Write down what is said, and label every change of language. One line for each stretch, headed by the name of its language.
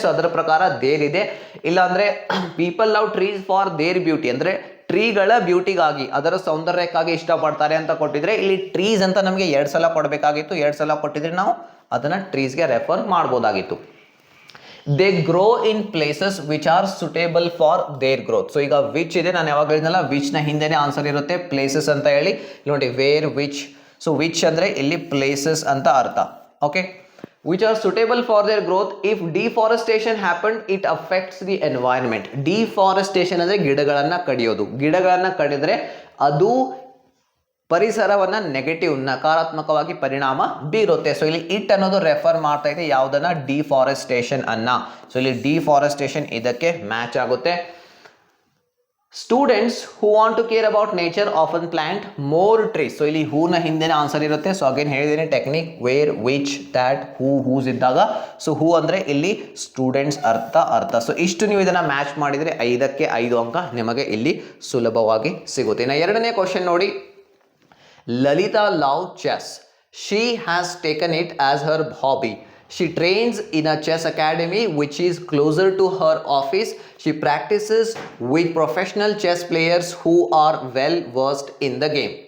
Kannada: So ಅದರ ಪ್ರಕಾರ there ಇದೆ. ಇಲ್ಲಾಂದರೆ
English: people love trees for their beauty
Kannada: ಅಂದರೆ ಟ್ರೀಗಳ ಬ್ಯೂಟಿಗಾಗಿ, ಅದರ ಸೌಂದರ್ಯಕ್ಕಾಗಿ ಇಷ್ಟಪಡ್ತಾರೆ ಅಂತ ಕೊಟ್ಟಿದ್ರೆ, ಇಲ್ಲಿ ಟ್ರೀಸ್ ಅಂತ ನಮಗೆ 2 ಸಲ ಕೊಡಬೇಕಾಗಿತ್ತು. 2 ಸಲ ಕೊಟ್ಟಿದ್ರೆ ನಾವು ಅದನ್ನು ಟ್ರೀಸ್ಗೆ refer ಮಾಡ್ಬೋದಾಗಿತ್ತು.
English: They grow in places which are suitable for their growth.
Kannada: So ಈಗ ವಿಚ್ ಇದೆ, ನಾನು ಯಾವಾಗ ಹೇಳಿದ್ನಲ್ಲ ವಿಚ್ನ ಹಿಂದೆನೇ ಆನ್ಸರ್ ಇರುತ್ತೆ ಪ್ಲೇಸಸ್ ಅಂತ ಹೇಳಿ. ನೋಡಿ ವೇರ್ ವಿಚ್. ಸೊ ವಿಚ್ ಅಂದರೆ ಇಲ್ಲಿ ಪ್ಲೇಸಸ್ ಅಂತ ಅರ್ಥ.
English: Okay, which are suitable for their growth. If deforestation happened, it affects the environment.
Kannada: Deforestation ಅಂದರೆ ಗಿಡಗಳನ್ನು ಕಡಿಯೋದು. ಗಿಡಗಳನ್ನು ಕಡಿದ್ರೆ ಅದು ಪರಿಸರವನ್ನು ನಕಾರಾತ್ಮಕವಾಗಿ ಪರಿಣಾಮ ಬೀರುತ್ತೆ. ಸೊ ಇಲ್ಲಿ ಇಟ್ ಅನ್ನೋದು ರೆಫರ್ ಮಾಡ್ತಾ ಇದೆ ಯಾವುದನ್ನ? ಡಿಫಾರೆಸ್ಟೇಷನ್ ಅನ್ನ. ಸೊ ಇಲ್ಲಿ ಡಿಫಾರೆಸ್ಟೇಷನ್ ಇದಕ್ಕೆ ಮ್ಯಾಚ್ ಆಗುತ್ತೆ.
English: Students who want to care about nature often plant more trees.
Kannada: So ಇಲ್ಲಿ ಹೂನ ಹಿಂದೆನೇ ಆನ್ಸರ್ ಇರುತ್ತೆ. ಸೊ ಅಗೇನ್ ಹೇಳಿದ್ದೀನಿ technique, wear which that whose ಇದ್ದಾಗ. ಸೊ ಹೂ ಅಂದರೆ ಇಲ್ಲಿ ಸ್ಟೂಡೆಂಟ್ಸ್ ಅರ್ಥ. ಸೊ ಇಷ್ಟು ನೀವು ಇದನ್ನು ಮ್ಯಾಚ್ ಮಾಡಿದರೆ 5ಕ್ಕೆ 5 ಅಂಕ ನಿಮಗೆ ಇಲ್ಲಿ ಸುಲಭವಾಗಿ ಸಿಗುತ್ತೆ. ಇನ್ನು ಎರಡನೇ ಕ್ವಶನ್ ನೋಡಿ,
English: Lalitha love chess. She has taken it as her hobby. She trains in a chess academy which is closer to her office. She practices with professional chess players who are well versed in the game.